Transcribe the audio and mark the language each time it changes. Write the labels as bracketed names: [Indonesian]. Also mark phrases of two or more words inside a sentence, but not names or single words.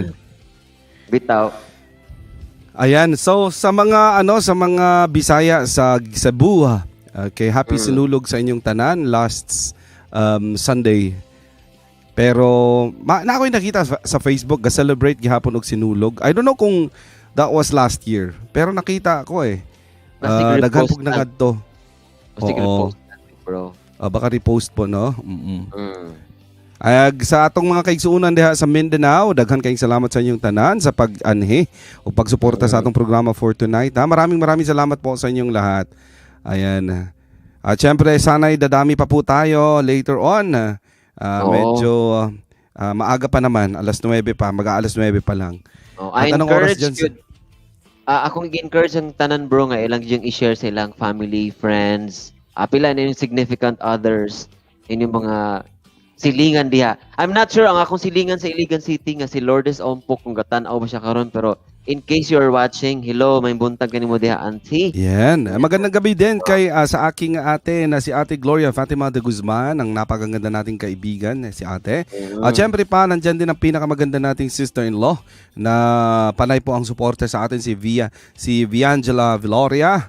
[Cebuano] Bitaw. Ayan, so sa mga Bisaya sa Cebu, okay, happy sinulog sa inyong tanan [English] last Sunday. [Cebuano] Pero na ako'y nakita sa Facebook ga-celebrate gihapon og sinulog. I don't know kung that was last year, pero nakita ako eh. Daghan pug nangadto. Sige, Oo. [Filipino] post natin, bro. Baka repost po, no? [Cebuano] Sa atong mga kaigsuunan diha sa Mindanao, daghan kayong salamat sa inyong tanan sa pag-anhi o pagsuporta sa atong programa [English] for tonight. [Filipino] Maraming salamat po sa inyong lahat. Ayan. At syempre, sana'y dadami pa po tayo [English] later on. [Filipino] Oo. Medyo maaga pa naman, alas 9 pa, mag-aalas 9 pa lang. [English] I [Filipino] At anong oras [English] encourage [Filipino] dyan? [Cebuano] yun. Akong i-encourage ang tanan bro nga ilang yung i-share sa ilang [English] family, friends, [Cebuano] pila na yung [English] significant others, [Cebuano] yun yung mga silingan diha. [English] I'm not sure [Cebuano] ang akong silingan sa Iligan City nga si Lourdes Ompok kung gatan-aw ba siya karon, pero [English] in case you're watching, hello, [Cebuano] may buntag kanimo diha, auntie. Yan. [Filipino] Magandang gabi din kay sa aking ate na si Ate Gloria Fatima de Guzman, ang napakaganda nating kaibigan, si ate. At syempre pa, nandyan din ang pinakamaganda nating sister-in-law na panay po ang suporta sa atin, si Viangela Viloria.